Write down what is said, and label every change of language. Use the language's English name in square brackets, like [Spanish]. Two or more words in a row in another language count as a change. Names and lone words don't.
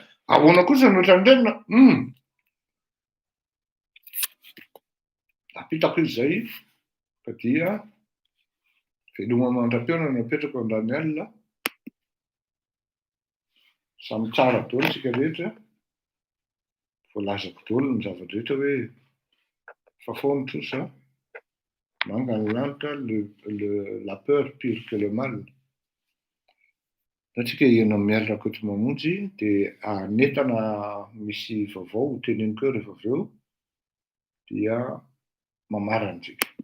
[Malagasy] Ahoana kosa no ohatran'ireny apitako izy zay fa dia veloma mandram-peona no apetrako andrany alina. Samy tsara daholo tsika rehetra. Voalazako daholo ny zavatra rehetra hoe fafao ny trosa, manga ny lanitra, [French] la peur pire que le mal. [Malagasy] Tatsika ianao miarina akoto mamonjy dia netana misy vaovao ho teneniko eo rehefa avy eo dia mamarana tsika.